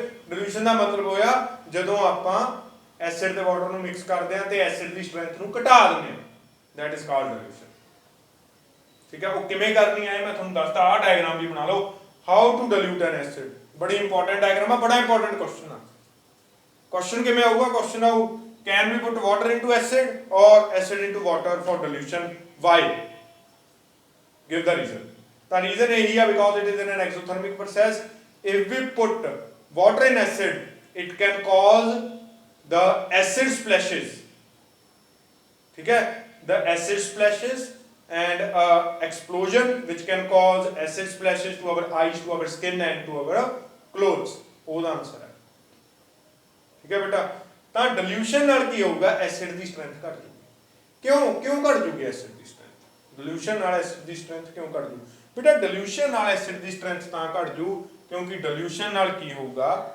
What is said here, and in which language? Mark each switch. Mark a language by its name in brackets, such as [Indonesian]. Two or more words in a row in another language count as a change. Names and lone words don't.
[Punjabi] ਡਿਲੂਸ਼ਨ ਦਾ ਮਤਲਬ ਹੋਇਆ ਜਦੋਂ ਆਪਾਂ ਐਸਿਡ ਤੇ ਵਾਟਰ ਨੂੰ ਮਿਕਸ ਕਰਦੇ ਆ ਤੇ ਐਸਿਡ ਦੀ ਸਟਰੈਂਥ ਨੂੰ ਘਟਾ ਦਿੰਦੇ ਆ, [English] that is called dilution, [Punjabi] ਠੀਕ ਹੈ। ਉਹ ਕਿਵੇਂ ਕਰਨੀ ਹੈ ਮੈਂ ਤੁਹਾਨੂੰ ਦੱਸਤਾ। ਆਹ ਡਾਇਗਰਾਮ ਵੀ ਬਣਾ ਲਓ, [English] how to dilute an acid. [Punjabi] ਬੜੀ ਇੰਪੋਰਟੈਂਟ ਡਾਇਗਰਾਮ ਆ, ਬੜਾ ਇੰਪੋਰਟੈਂਟ ਕੁਐਸਚਨ ਆ। ਕੁਐਸਚਨ ਕਿਵੇਂ ਆਊਗਾ? ਕੁਐਸਚਨ ਆਊ [English] can we put water into acid or acid into water for dilution? Why? Give the reason. The reason is because it is in an exothermic process. If we put water in acid, it can cause the acid splashes, [Hindi] ठीक है, [English] the acid splashes and explosion which can cause acid splashes to our eyes, to our skin and to our clothes। [Punjabi] ਉਹਦਾ ਆਨਸਰ ਹੈ, ਠੀਕ ਹੈ ਬੇਟਾ। ਤਾਂ ਡਿਲੂਸ਼ਨ ਨਾਲ ਕੀ ਹੋਊਗਾ? ਐਸਿਡ ਦੀ ਸਟਰੈਂਥ ਘਟ ਜੂਗੀ। ਕਿਉਂ ਘਟ ਜੂਗੀ ਐਸਿਡ ਦੀ ਸਟਰੈਂਥ? ਡਿਲੂਸ਼ਨ ਨਾਲ ਐਸਿਡ ਦੀ ਸਟਰੈਂਥ ਕਿਉਂ ਘਟ ਜੂ? ਬੇਟਾ ਡਿਲੂਸ਼ਨ ਨਾਲ ਐਸਿਡ ਦੀ ਸਟਰੈਂਥ ਤਾਂ ਘਟ ਜੂ ਕਿਉਂਕਿ ਡਿਲੂਸ਼ਨ ਨਾਲ ਕੀ ਹੋਊਗਾ?